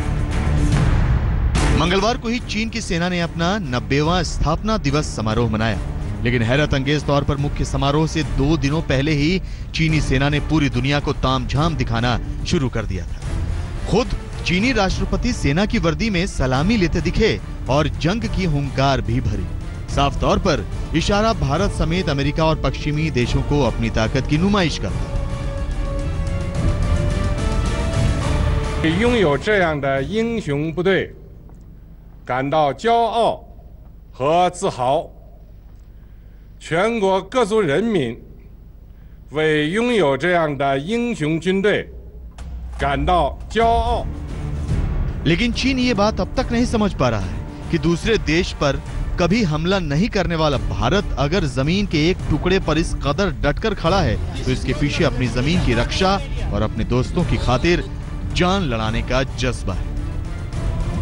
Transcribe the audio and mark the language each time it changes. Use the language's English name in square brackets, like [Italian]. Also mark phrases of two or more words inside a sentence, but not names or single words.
[Hindi] मंगलवार को ही चीन की सेना ने अपना 90वां स्थापना दिवस समारोह मनाया, लेकिन हैरत अंगेज तौर पर मुख्य समारोह से 2 दिनों पहले ही चीनी सेना ने पूरी दुनिया को तामझाम दिखाना शुरू कर दिया था। खुद चीनी राष्ट्रपति सेना की वर्दी में सलामी लेते दिखे और जंग की हुंकार भी भरी। साफ तौर पर इशारा भारत समेत अमेरिका और पश्चिमी देशों को अपनी ताकत की नुमाइश करता। [Chinese] 拥有这样的英雄部队感到骄傲和自豪。全国各族人民为拥有这样的英雄军队感到骄傲。 [Hindi] लेकिन चीन ये बात अब तक नहीं समझ पा रहा है कि दूसरे देश पर कभी हमला नहीं करने वाला भारत अगर जमीन के एक टुकड़े पर इस कदर डटकर खड़ा है तो इसके पीछे अपनी जमीन की रक्षा और अपने दोस्तों की खातिर जान लड़ाने का जज्बा है।